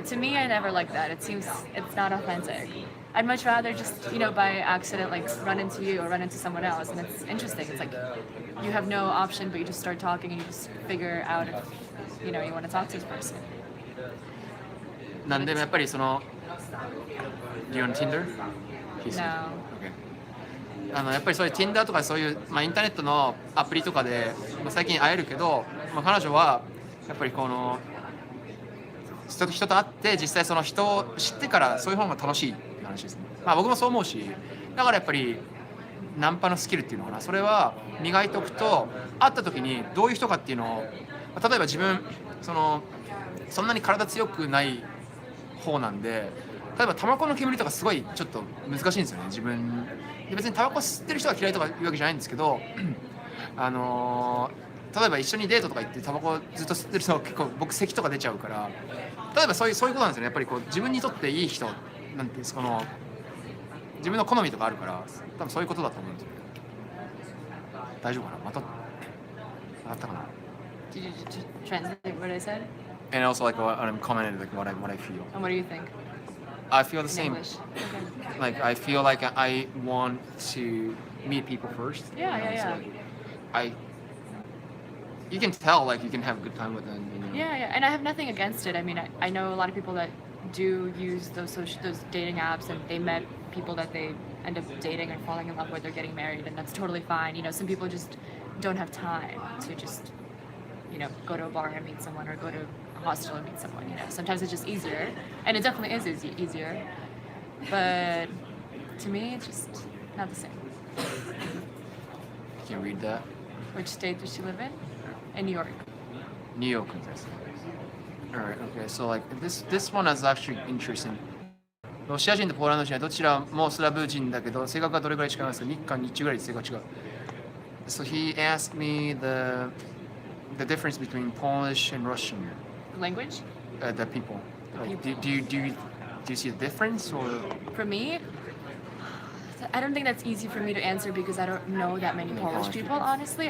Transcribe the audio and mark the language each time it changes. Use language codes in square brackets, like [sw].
[en] To me, I never like that. It seems it's not authentic. I'd much rather just, by accident, like run into you or run into someone else, and it's interesting. It's like you have no option, but you just start talking and you just figure out if, you want to talk to this person. [ja] なんでもやっぱり [en] Do you on Tinder? He said. No. [ja] Okay. やっぱりそういう Tinder とかそういう、インターネットのアプリとかで、最近会えるけど、彼女はやっぱり人と会って実際その人を知ってからそういう方が楽しいって話ですね。僕もそう思うし、だからやっぱりナンパのスキルっていうのかな、それは磨いておくと会った時にどういう人かっていうのを、例えば自分そんなに体強くない方なんで、例えばタバコの煙とかすごいちょっと難しいんですよね。自分別にタバコ吸ってる人が嫌いとかいうわけじゃないんですけど、例えば一緒にデートとか行ってタバコずっと吸ってる人は結構僕咳とか出ちゃうから、例えばそういうことなんですよね。やっぱり自分にとっていい人なんて自分の好みとかあるから、多分そういうことだと思うんですよ。大丈夫かな？またったかな？ [en] Did you just translate what I said? and also like what I'm commenting, like what I feel. And what do you think? I feel the In same. English. Okay. Like I feel like I want to meet people first. Yeah, you know, yeah, so, yeah. like, you can tell like you can have a good time with them. You know. Yeah, yeah, and I have nothing against it. I mean, I know a lot of people that do use those dating apps, and they met people that they end up dating and falling in love with or getting married, and that's totally fine. You know, some people just don't have time to just, you know, go to a bar and meet someone or go to a hostel and meet someone. You know, sometimes it's just easier, and it definitely is easier. But to me, it's just not the same. Can you read that? Which state does she live in? In New York. New York. Alright, okay. So like this one is actually interesting. [ja] ロシア人とポーランド人はどちらもスラブ人だけど性格がどれぐらい違いますか？日韓日中ぐらい性格違う。 [en] So he asked me the difference between Polish and Russian. Language? The people. Like, people. Do you see a difference or? For me, I don't think that's easy for me to answer because I don't know that many Polish people, honestly.